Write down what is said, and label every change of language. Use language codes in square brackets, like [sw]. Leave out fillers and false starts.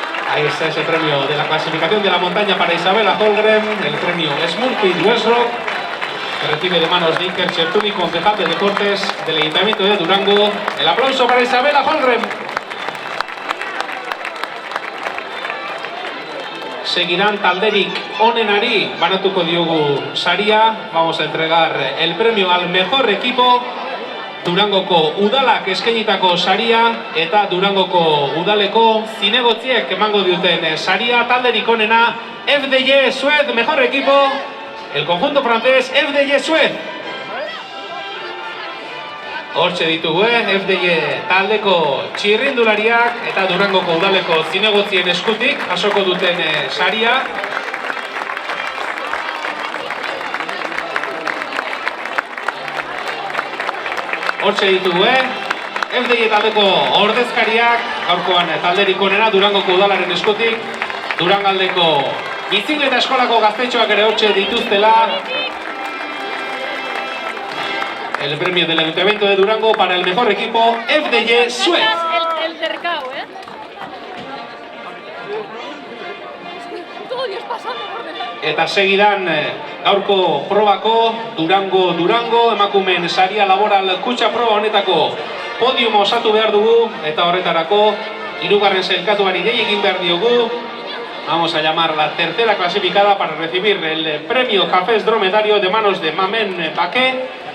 [es] Ahí está ese premio de la clasificación de la montaña para Isabela Holgram, el premio Smurfit Westrock, que recibe de manos de Iker Txertui, concejal de deportes del Ayuntamiento de Durango. El aplauso para Isabela Holgram. [eu] Seguirán talderik onenari banatuko diogu saria. [es] Vamos a entregar el premio al mejor equipo. [eu] Durangoko udalak eskainitako saria eta Durangoko udaleko zinegotziek emango duten saria. Talderik onena [es] FDJ Suez, mejor equipo, el conjunto francés FDJ Suez. [eu] Hortxe ditugu, FDJ taldeko txirrindulariak eta Durangoko udaleko zinegotzien eskutik jasoko duten saria. Hortxe ditugu, FDJ taldeko ordezkariak, gaurkoan talderik onena Durangoko udalaren eskutik, Durangaldeko bizikleta eskolako gaztetxoak ere hortxe dituztela. [es] El premio del Ayuntamiento de Durango para el mejor equipo FDJ Suez. El cercao, Todo Dios pasando por delante. [eu] Eta segidan gaurko probako Durango emakumeen saria laboral kutxa proba honetako podiuma osatu behar dugu eta horretarako hirugarren sailkatuari dei egin behar diogu. [es] Vamos a llamar la tercera clasificada para recibir el premio Cafés Dromedario de manos de Mamen Baqué.